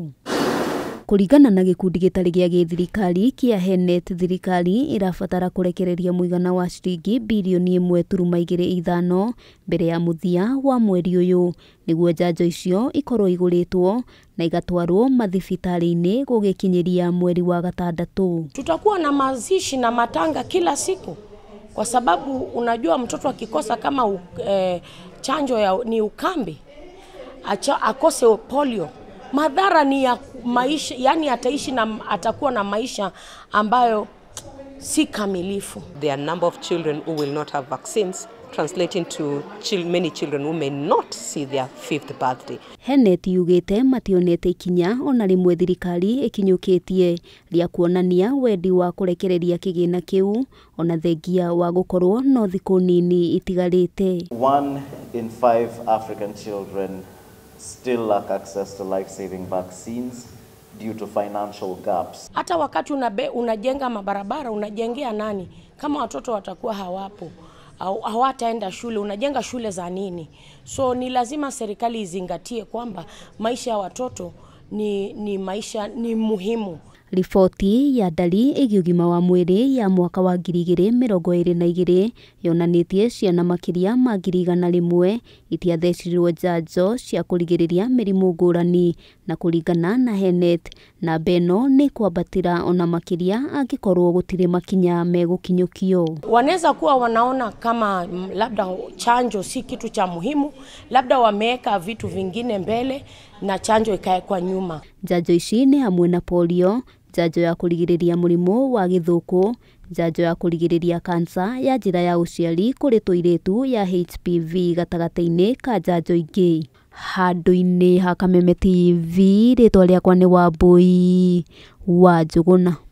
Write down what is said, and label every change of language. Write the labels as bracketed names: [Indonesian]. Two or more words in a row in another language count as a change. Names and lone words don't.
[Kikuyu] Kũringana na gĩkundi gĩtarĩ gĩa gĩthirikari kĩa HELNET, thirikari ĩrabatara kũrekereria mũigana wa ciringi bilioni 1.25 mbere ya mũthia wa mweri ũyũ nĩguo njanjo icio ikorwo igũrĩtwo na igatwarwo mathibitarĩ-inĩ gũgĩkinyĩria mweri wa 6. [Swahili] Tutakuwa na mazishi na matanga kila siku, kwa sababu unajua mtoto akikosa kama chanjo ni ukambi, akose polio, madhara ni ya maisha, yani ataishi na atakuwa na maisha ambayo si kamilifu. [English] There are a number of children who will not have vaccines, translating to many children who may not see their 5th birthday. [Kikuyu] HELNET yugĩte mationete ikinya ona rĩmwe thirikari ĩkinyũkĩtie rĩa kuonania wendi wa kũrekereria kĩgĩna kĩu ona thengia wa gũkorwo no thikũ nini itigarĩte. [English] 1 in 5 African children still lack access to life-saving vaccines due to financial gaps. [Swahili] Hata wakati unajenga mabarabara, unajengea nani? Kama watoto watakuwa hawapo au hawataenda shule, unajenga shule za nini? So ni lazima serikali izingatie kwamba maisha ya watoto ni maisha ni muhimu. [Kikuyu] Riboti ya ndari ĩgiĩ ũgima wa mwĩrĩ ya mwaka wa 2022 yonanĩtie ciana makĩria ma 100,000 itiathecirwo njanjo cia kũrigĩrĩria mĩrimũ ngũrani, na kũringana na HELNET, na beno nĩ kwambatĩra ona makĩria angĩkorwo gũtirĩ makinya megũkinyũkio. [Swahili] Wanaweza kuwa wanaona kama labda chanjo si kitu cha muhimu, labda wameweka vitu vingine mbele na chanjo ikaekwa nyuma. [Kikuyu] Njanjo ici nĩ hamwe na polio, njanjo ya kũrigĩrĩria mũrimũ wa gĩthũkũ, njanjo ya kũrigĩrĩria kansa ya njĩra ya ũciari kũrĩ tũirĩtu ya HPV gatagatĩ-inĩ ka njanjo ingĩ. Handũ-inĩ ha Kameme TV, rĩtwa rĩakwa nĩ Wambui wa Njũgũna.